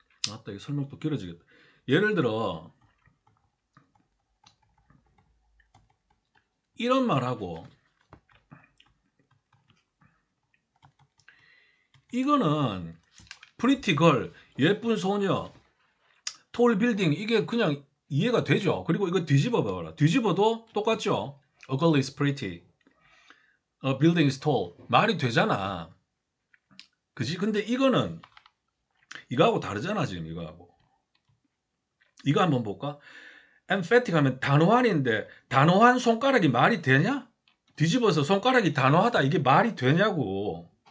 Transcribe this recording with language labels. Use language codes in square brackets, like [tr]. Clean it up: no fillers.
[ko] 아따, 이 설명도 길어지겠다. 예를 들어 이런 말하고 이거는 프리티 걸, 예쁜 소녀, 톨 빌딩, 이게 그냥 이해가 되죠. 그리고 이거 뒤집어 봐라. 뒤집어도 똑같죠. [en] A girl is pretty, a building is tall. [ko] 말이 되잖아. 그지? 근데 이거는 이거하고 다르잖아. 지금 이거하고. 이거 한번 볼까? emphatic 하면 단호한인데 단호한 손가락이 말이 되냐? 뒤집어서 손가락이 단호하다, 이게 말이 되냐고.